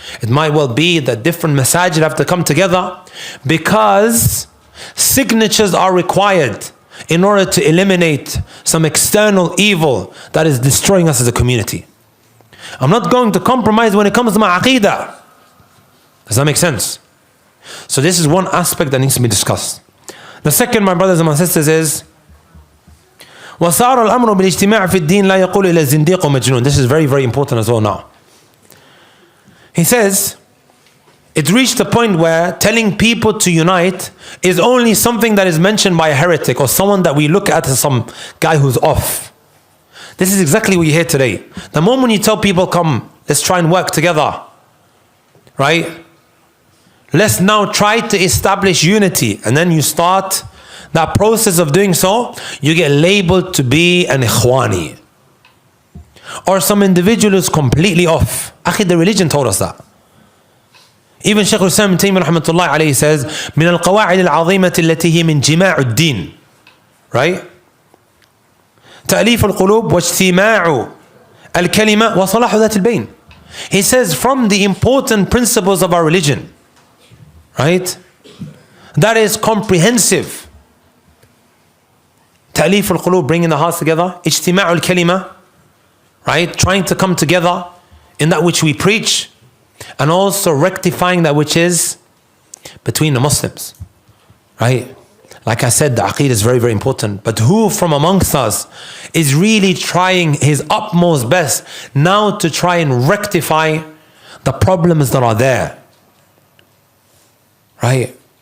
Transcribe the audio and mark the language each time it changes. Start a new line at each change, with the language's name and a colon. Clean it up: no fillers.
English: It might well be that different masajid have to come together because signatures are required in order to eliminate some external evil that is destroying us as a community. I'm not going to compromise when it comes to my aqidah. Does that make sense? So this is one aspect that needs to be discussed. The second, my brothers and my sisters, is
Arabic: وَصَارَ الْأَمْرُ بِالْاجْتِمَاعِ فِي الدِّينِ لَا يَقُولُ إِلَى الزِّنْدِيقُ مَجْنُونَ.
English: This is very, very important as well now. He says, it reached a point where telling people to unite is only something that is mentioned by a heretic or someone that we look at as some guy who's off. This is exactly what you hear today. The moment you tell people, come, let's try and work together, right? Let's now try to establish unity. And then you start that process of doing so, you get labeled to be an ikhwani. Or some individual who's completely off. Akhi, the religion told us that. Even Shaykh al-Islam Taymiyyah rahmatullahi alayhi says,
Arabic: من القواعد العظيمة التي هي من جماع الدين.
English: Right?
Arabic: تأليف القلوب واجتماع الكلمة وصلاح ذات البين.
English: He says from the important principles of our religion, right? That is comprehensive.
Arabic: تأليف القلوب,
English: bringing the hearts together.
Arabic: اجتماع الكلمة,
English: right? Trying to come together in that which we preach, and also rectifying that which is between the Muslims, right? Like I said, the aqeedah is very, very important. But who from amongst us is really trying his utmost best now to try and rectify the problems that are there, right?